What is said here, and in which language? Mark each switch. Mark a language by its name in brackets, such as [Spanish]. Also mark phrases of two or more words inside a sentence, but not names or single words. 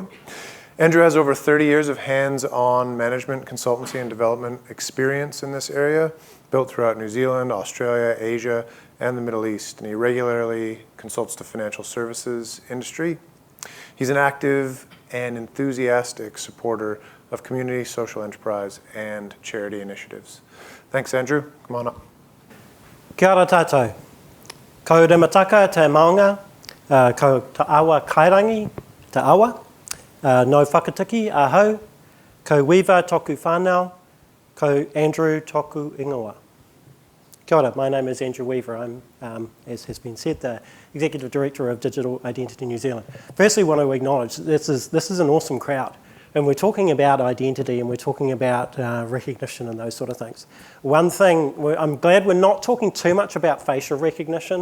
[English] Andrew has over 30 years of hands-on management, consultancy, and development experience in this area, built throughout New Zealand, Australia, Asia, and the Middle East, and he regularly consults the financial services industry. He's an active and enthusiastic supporter of community, social enterprise, and charity initiatives. Thanks, Andrew. Come on up. [Māori] Kia ora tātou. Ko remataka te maunga, ko te awa kairangi, te awa, no whakatiki ahau, ko Weaver toku whānau, ko Andrew toku ingoa. Kia ora, [English] my name is Andrew Weaver. I'm, as has been said, the Executive Director of Digital Identity New Zealand. Firstly, I want to acknowledge this is an awesome crowd. And we're talking about identity and we're talking about recognition and those sort of things. One thing, I'm glad we're not talking too much about facial recognition.